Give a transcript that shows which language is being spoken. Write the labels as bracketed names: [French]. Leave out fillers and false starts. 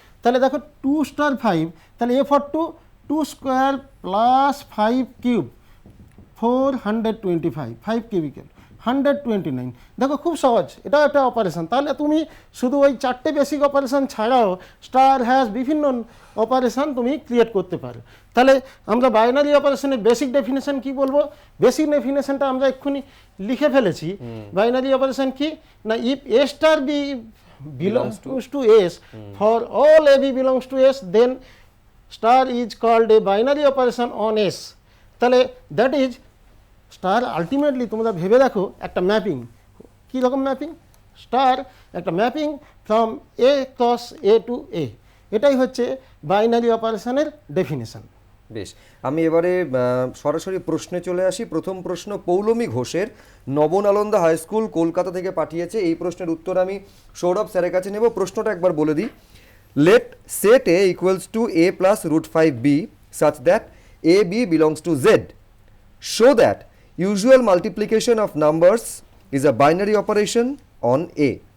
[Bangla] তাহলে দেখো 2 * 5, তাহলে a for 2 2² + 5³ 425, 5³ 129। দেখো খুব সহজ, এটা একটা অপারেশন। তাহলে তুমি শুধু ওই 4টে বেসিক অপারেশন ছাড়াও স্টার হ্যাশ বিভিন্ন অপারেশন তুমি ক্রিয়েট করতে পারো। তাহলে আমরা বাইনারি অপারেশনের বেসিক ডেফিনেশন কি বলবো? বেসিক ডেফিনেশনটা আমরা এক্ষুনি লিখে ফেলেছি। [English] binary operation [Bangla] কি না, [English] If a * b belongs to s for all ab belongs to s then star is called a binary operation on s। [Bangla] তাহলে [English] that is star ultimately [Bangla] তোমরা ভেবে দেখো একটা ম্যাপিং। কী রকম ম্যাপিং? [English] Star একটা mapping from A cross A to A. [Bangla] এটাই হচ্ছে binary অপারেশনের ডেফিনেশন। বেশ, আমি এবারে সরাসরি প্রশ্নে চলে আসি। প্রথম প্রশ্ন পৌলমী ঘোষের, নবনালন্দা হাই স্কুল, কলকাতা থেকে পাঠিয়েছে। এই প্রশ্নের উত্তর আমি সৌরভ স্যারের কাছে নেব। প্রশ্নটা একবার বলে দিই। [English] Let set a = a + √5b such that ab belongs to z. Show that usual multiplication of numbers is a binary operation on a.